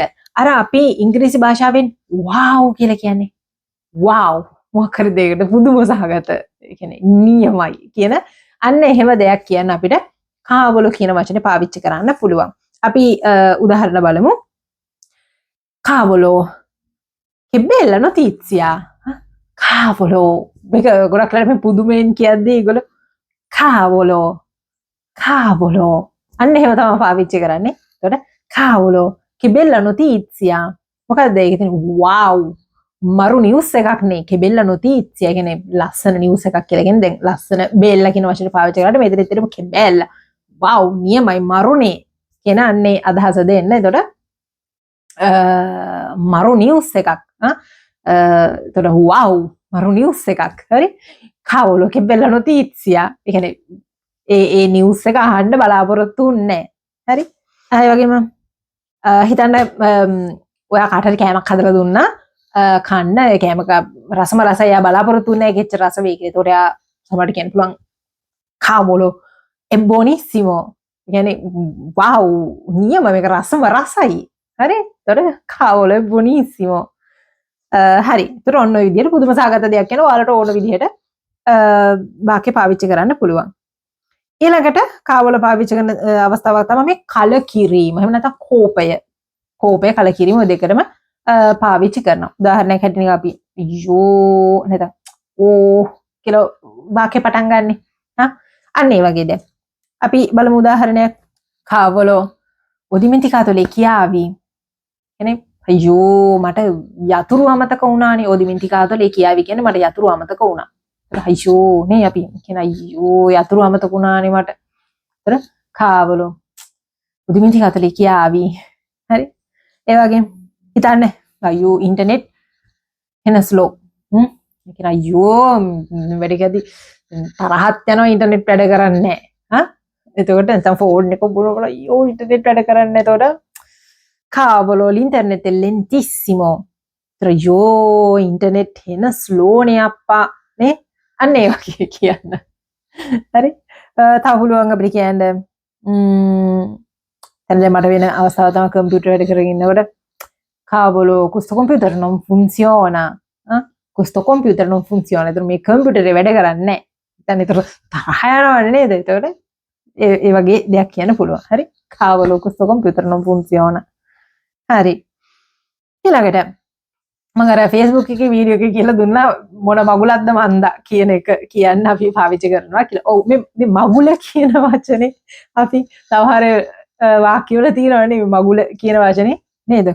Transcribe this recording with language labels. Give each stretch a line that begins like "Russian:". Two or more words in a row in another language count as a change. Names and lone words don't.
Sinhala: අර අපි ඉංග්‍රීසි භාෂාවෙන් wow කියලා කියන්නේ. wow මොකක් හරි දෙයකට පුදුම සහගත කියන්නේ නියමයි කියන අන්න එහෙම දෙයක් කියන්න අපිට කාවොලෝ කියන වචනේ පාවිච්චි කරන්න පුළුවන්. අපි උදාහරණ බලමු.
Italian: කාවොලෝ che bella notizia.
Sinhala: කාවොලෝ මේක ගොඩක් වෙලාවට මේ පුදුමෙන් කියද්දී ඒගොල්ලෝ කාවොලෝ අන්න එහෙම තමයි පාවිච්චි කරන්නේ.
Italian: එතකොට කාවොලෝ che bella notizia
Sinhala: මොකක්ද ඒක? wow මරු නිවුස් එකක් නේ.
Italian: che bella notizia
Sinhala: කියන්නේ ලස්සන නිවුස් එකක් කියලා කියන්නේ. දැන් ලස්සන බෙල්ලා කියන වචනේ පාවිච්චි කරාට මෙතන ඉතින්
Italian: che bella
Sinhala: wow නියමයි මරුනේ කියන අන්නේ අදහස දෙන්න. එතකොට මරු නිවුස් එකක් එතකොට wow මරු නිවුස් එකක්. හරි?
Italian: cavolo che bella notizia
Sinhala: ඒ කියන්නේ ඒ නිවුස් එක අහන්න බලාපොරොත්තු වෙන්නේ නැහැ. හරි? ඒ වගේම හිතන්න ඔයා කාට හරි කෑමක් හදලා දුන්නා කන්න ඒ කෑමක රසම රසය බලාපොරොත්තු වෙන්නේ නැහැ කිච්ච රස වෙයි කියලා. ඒතකොට එයා සමහරට කියන්න පුළුවන්
Italian: cavolo è buonissimo.
Sinhala: කියන්නේ wow නියම මේක රසම රසයි. හරි?
Italian: ඒතකොට කාවොලෝ è buonissimo.
Sinhala: හරි. ඒතර ඔන්න ඔය විදිහට පුදුම සහගත දෙයක් කියන ඔයාලට ඕන විදිහට වාක්‍ය පාවිච්චි කරන්න පුළුවන්. ඊළඟට කාවල පාවිච්චි කරන අවස්ථාවක් තමයි මේ කලකිරීම. එහෙම නැත්නම් කෝපය කලකිරීම ඔය දෙකටම පාවිච්චි කරනවා. උදාහරණයක් හැටියට අපි අයියෝ නැත්නම් ඕ කියලා වාක්‍ය පටන් ගන්නෙ. අන්න ඒ වගේ දැන් අපි බලමු උදාහරණයක්
Italian: cavolo ho dimenticato le chiavi.
Sinhala: කියන්නේ අයියෝ මට යතුරු අමතක වුණානේ.
Italian: o dimenticato le chiavi
Sinhala: කියන්නේ මට යතුරු අමතක වුණා. අයියෝ නේ අපි කියන අයියෝ යතුරු අමතක වුණානේ මට.
Italian: ඒතර කාවල o dimenticato le chiavi.
Sinhala: හරි. ඒ වගේ හිතන්න අයියෝ ඉන්ටර්නෙට් එන ස්ලෝ. කියන අයියෝ වැඩිකදී තරහත් යනවා ඉන්ටර්නෙට් වැඩ කරන්නේ නැහැ. එතකොට නැත්නම් ෆෝන් එක බලනකොට අයියෝ ඉන්ටර්නෙට් වැඩ කරන්නේ නැහැ.
Italian: එතකොට cavolo l'internet è lentissimo.
Sinhala: Io internet එන ස්ලෝ නේ අප්පා නේ. අන්න ඒ වගේ කියන්න. හරි. තව පුළුවන් අපිට කියන්න දැන් මට වෙන අවස්ථාවක් තමයි කම්පියුටර් වැඩ කරගෙන ඉන්නකොට
Italian: cavolo questo computer non funziona. questo computer non funziona.
Sinhala: ඒතර මේ කම්පියුටරේ වැඩ කරන්නේ නැහැ. දැන් ඒතර තරහ යනවනේ නේද? ඒතකොට ඒ වගේ දෙයක් කියන්න පුළුවන්. හරි.
Italian: cavolo questo computer non funziona.
Sinhala: හරි. ඊළඟට මම අර Facebook එකේ වීඩියෝ එකේ කියලා දුන්නා මොන මගුලක්ද මන්දා කියන එක කියන්න අපි පාවිච්චි කරනවා කියලා. ඔව් මේ මගුල කියන වචනේ අපි සමහර වාක්‍ය වල තියෙනවනේ මේ මගුල කියන වචනේ නේද?